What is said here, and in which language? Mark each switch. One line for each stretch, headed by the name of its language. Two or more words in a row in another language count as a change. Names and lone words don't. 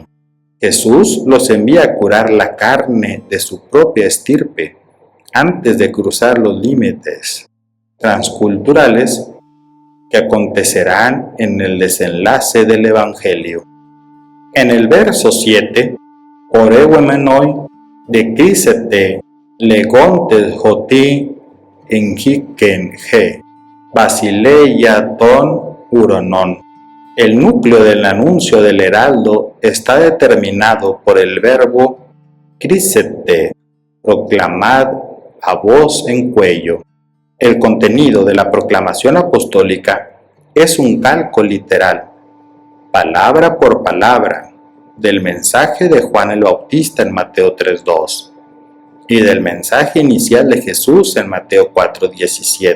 Spanish: Jesús los envía a curar la carne de su propia estirpe antes de cruzar los límites transculturales que acontecerán en el desenlace del Evangelio. En el verso 7,
Greek: πορευόμενοι δὲ κηρύσσετε λέγοντες ὅτι ἤγγικεν ἡ βασιλεία τῶν οὐρανῶν.
Spanish: El núcleo del anuncio del heraldo está determinado por el verbo crícete, proclamad a voz en cuello. El contenido de la proclamación apostólica es un calco literal, palabra por palabra, del mensaje de Juan el Bautista en Mateo 3:2 y del mensaje inicial de Jesús en Mateo 4:17.